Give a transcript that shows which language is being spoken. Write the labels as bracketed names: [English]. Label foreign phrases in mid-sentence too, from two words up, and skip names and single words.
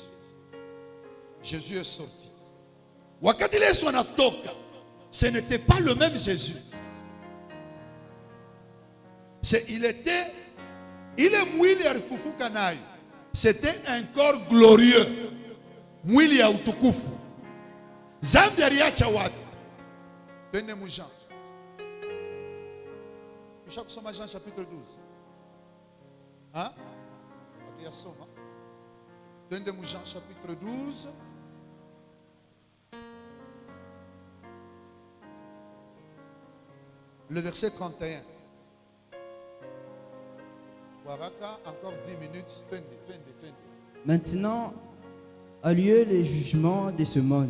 [French] Jésus est sorti. Ce n'était pas le même Jésus. C'était un corps glorieux. [Swahili] mwili ya utukufu. Zambi aliacha wapi? Twende mu Jean. Kisha kusoma Jean chapitre 12. Hein? Atuyasoma. Twende mu Jean [French] chapitre 12. Le verset 31. [Swahili] Waraka, [French] encore 10 minutes. [Swahili] Twende. [French] Maintenant a lieu le jugement de ce monde.